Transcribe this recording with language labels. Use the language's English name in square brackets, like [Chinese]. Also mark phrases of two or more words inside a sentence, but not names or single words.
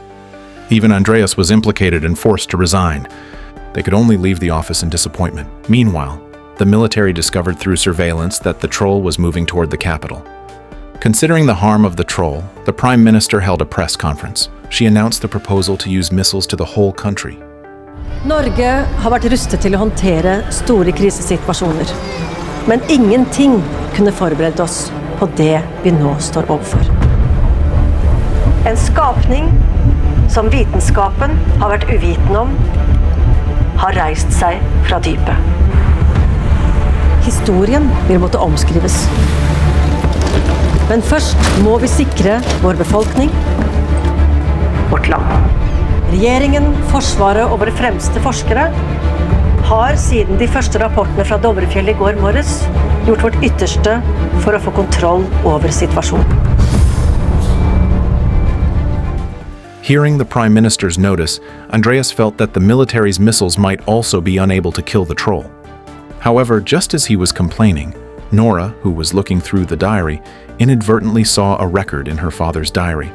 [English] Even Andreas was implicated and forced to resign. They could only leave the office in disappointment. Meanwhile, the military discovered through surveillance that the troll was moving toward the capital. Considering the harm of the troll, the Prime Minister held a press conference. She announced the proposal to use missiles to the whole country. [Norwegian] Norge har vært rustet til å håndtere store krisesituasjoner. Men ingenting kunne forberede oss på det vi nå står overfor. En skapning som vitenskapen har vært uviten om, har reist seg fra dypet. Historien vil måtte omskrives. Men først må vi sikre vår befolkning, vårt land. Regjeringen, Forsvaret og våre fremste forskere har siden de første rapportene fra Dovrefjell i går morges gjort vårt ytterste for å få kontroll over situasjonen. [English] Hearing the Prime Minister's notice, Andreas felt that the military's missiles might also be unable to kill the troll. However, just as he was complaining, Nora, who was looking through the diary, inadvertently saw a record in her father's diary.